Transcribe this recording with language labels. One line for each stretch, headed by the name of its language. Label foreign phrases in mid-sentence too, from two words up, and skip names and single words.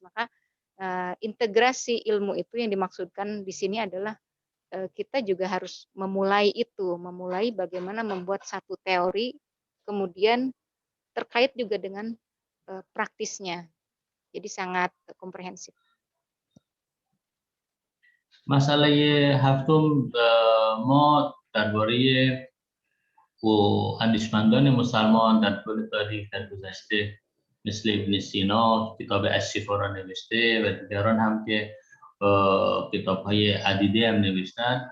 Indonesian: Maka integrasi ilmu itu yang dimaksudkan di sini adalah kita juga harus memulai bagaimana membuat satu teori, kemudian terkait juga dengan praktisnya. Jadi sangat komprehensif.
Persian: مسئله هفتم ما درباره و اندیشمندان مسلمان در طول تاریخ در گذشته مثل ابن سینا کتاب الشفا را نوشته و دیگران هم که کتاب‌های عدیده هم نوشتن.